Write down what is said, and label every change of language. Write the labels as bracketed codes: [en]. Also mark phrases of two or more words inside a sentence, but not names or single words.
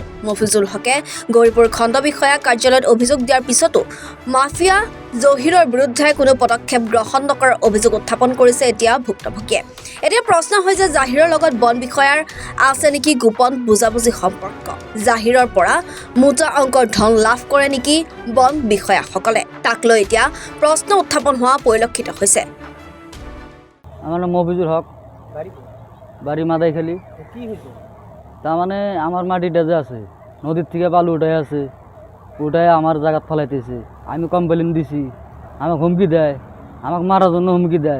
[as] মফিজুল হকে গৌৰীপুৰ খণ্ড বিষয়া কাৰ্যালয়ত অভিযোগ দিয়াৰ পিছতো মাফিয়া জহিৰৰ বিৰুদ্ধে কোনো পদক্ষেপ গ্ৰহণ নকৰাৰ অভিযোগ উত্থাপন কৰিছে এতিয়া ভুক্তভোগীয়ে। এতিয়া প্ৰশ্ন হৈছে জাহিৰৰ লগত বন বিষয়াৰ আছে নেকি গোপন বুজাবুজি সম্পৰ্ক? জাহিৰৰ পৰা মোটা অংকৰ ধন লাভ কৰে নেকি বন বিষয়াসকলে? তাক লৈ এতিয়া প্ৰশ্ন উত্থাপন হোৱা পৰিলক্ষিত হৈছে। [bn] আমার নাম মফিজুল হক, বাড়ি মাদাইখালী। কি হয়েছে? তার মানে আমার মাটিটা যে আছে নদীর থেকে বালু উঠাই আছে, উঠাই আমার জায়গাত ফেলাইতেছে। আমি কমপ্লেন দিছি, আমাকে হুমকি দেয়, আমাকে মারার জন্য হুমকি দেয়।